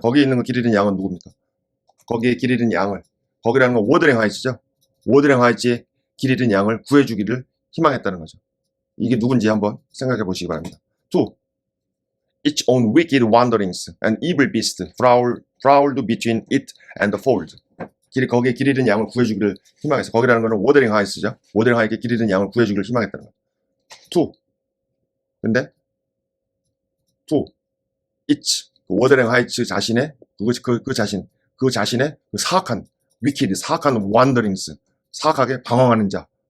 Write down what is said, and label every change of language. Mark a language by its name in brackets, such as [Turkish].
[Korean] 거기에 있는 그 길 잃은 양은 누굽니까? 거기에 길 잃은 양을, 거기라는 건 워드랭 하이츠죠. 워드랭 하이츠의 길 잃은 양을 구해주기를 희망했다는 거죠. 이게 누군지 한번 생각해 보시기 바랍니다. 2. [English] Its own wicked wanderings and evil beast prowled between it and the fold. [Korean] 거기에 길 잃은 양을 구해주기를 희망했어. 거기라는 거는 워드랭 하이츠죠. 워드랭 하이츠의 길 잃은 양을 구해주기를 희망했다는 거죠. 2. 근데 2. Its 워드랭 하이츠 자신의 그 자신의 그 사악한 wanderings, 사악하게 방황하는 자.